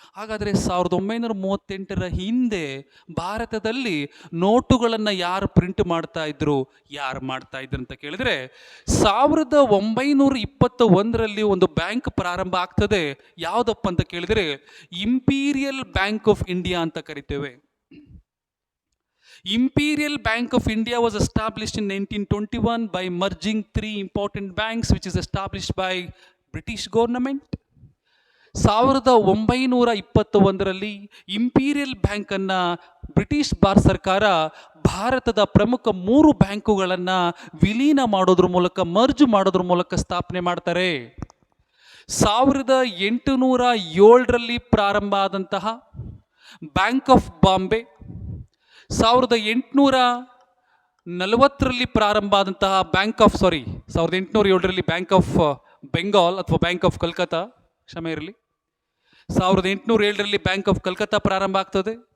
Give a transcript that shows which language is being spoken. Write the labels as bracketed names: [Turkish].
[Kannada] ಹಾಗಾದರೆ 1938ರ ಹಿಂದೆ ಭಾರತದಲ್ಲಿ ನೋಟುಗಳನ್ನು ಯಾರು ಪ್ರಿಂಟ್ ಮಾಡ್ತಾ ಇದ್ರು, ಯಾರು ಮಾಡ್ತಾ ಇದ್ರು ಅಂತ ಕೇಳಿದರೆ 1921ರಲ್ಲಿ ಒಂದು ಬ್ಯಾಂಕ್ ಪ್ರಾರಂಭ ಆಗ್ತದೆ. ಯಾವುದಪ್ಪ ಅಂತ ಕೇಳಿದರೆ ಇಂಪೀರಿಯಲ್ ಬ್ಯಾಂಕ್ ಆಫ್ ಇಂಡಿಯಾ ಅಂತ ಕರಿತೇವೆ. [English] Imperial Bank of India was established in 1921 by merging three important banks, which is established by British government. [Kannada] 1921ರಲ್ಲಿ imperial ಬ್ಯಾಂಕನ್ನು ಬ್ರಿಟಿಷ್ ಸರ್ಕಾರ ಭಾರತದ ಪ್ರಮುಖ 3 ಬ್ಯಾಂಕುಗಳನ್ನು ವಿಲೀನ ಮಾಡೋದ್ರ ಮೂಲಕ ಮರ್ಜ್ ಮಾಡೋದ್ರ ಮೂಲಕ ಸ್ಥಾಪನೆ ಮಾಡ್ತಾರೆ. 1807ರಲ್ಲಿ ಪ್ರಾರಂಭ ಆದಂತಹ ಬ್ಯಾಂಕ್ ಆಫ್ ಬಾಂಬೆ, 1840ರಲ್ಲಿ ಪ್ರಾರಂಭ ಆದಂತಹ 1807ರಲ್ಲಿ ಬ್ಯಾಂಕ್ ಆಫ್ ಬೆಂಗಾಲ್ ಅಥವಾ ಬ್ಯಾಂಕ್ ಆಫ್ ಕಲ್ಕತ್ತಾ, ಕ್ಷಮೆ ಇರಲಿ, 1807ರಲ್ಲಿ ಬ್ಯಾಂಕ್ ಆಫ್ ಕಲ್ಕತ್ತಾ ಪ್ರಾರಂಭ ಆಗ್ತದೆ.